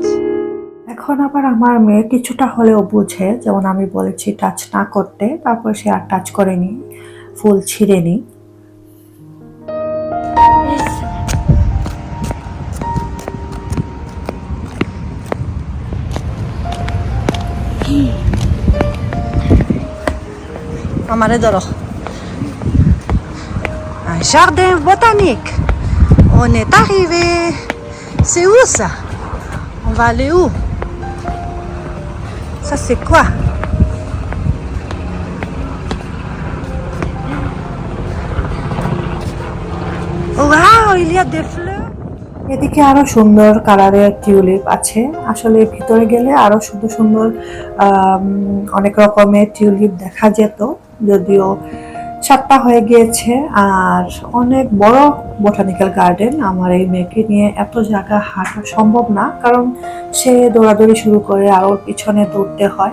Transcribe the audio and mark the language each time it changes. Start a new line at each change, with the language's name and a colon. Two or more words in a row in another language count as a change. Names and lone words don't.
Bangla: এখন আবার আমার মেয়ে কিছুটা হলেও বুঝে, যেমন আমি বলেছি টাচ না করতে, তারপর সে আর টাচ করেনি, ফুল ছিঁড়েনি। আমারে ধরো,
French: un jardin botanique. On est arrivé. C'est où ça? On va aller où? Ça c'est quoi? Waouh, il y a des fleurs.
Bangla: এদিকে আরো সুন্দর কালারের টিউলিপ আছে। আসলে ভিতরে গেলে আরো সুন্দর সুন্দর অনেক রকমের টিউলিপ দেখা যেত, যদিও 7টা হয়ে গিয়েছে। আর অনেক বড়
English: botanical garden,
Bangla: আমার এই মেয়েকে নিয়ে এত জায়গা হাঁটা সম্ভব না, কারণ সে দৌড়াদৌড়ি শুরু করে আর ওর পিছনে দৌড়তে হয়।